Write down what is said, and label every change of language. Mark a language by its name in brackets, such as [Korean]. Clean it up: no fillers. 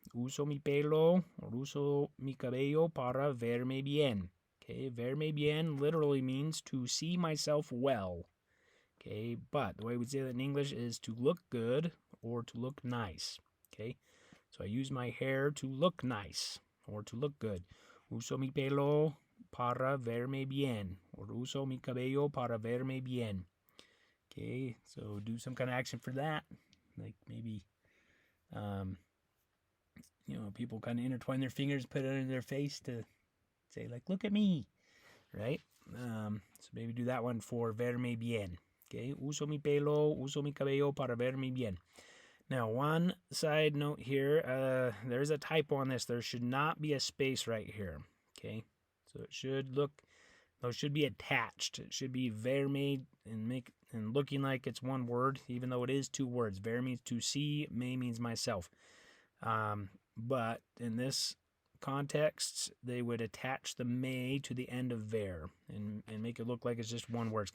[Spanish] Uso mi pelo or uso mi cabello para verme bien. [English] Okay, verme bien literally means to see myself well. Okay, but the way we say that in English is to look good or to look nice. Okay, so I use my hair to look nice or to look good. [Spanish] Uso mi pelo para verme bien, or uso mi cabello para verme bien. [English] Okay, so do some kind of action for that, like maybe people kind of intertwine their fingers, put it under their face to say, like, look at me, right? So maybe do that one for verme bien. [Spanish] Okay, uso mi pelo, uso mi cabello para verme bien. [English] Now, one side note here, there's a typo on this. There should not be a space right here, okay? So it should look, those should be attached. It should be verme and looking like it's one word, even though it is two words. Ver means to see, me means myself. But in this context, they would attach the me to the end of ver and make it look like it's just one word.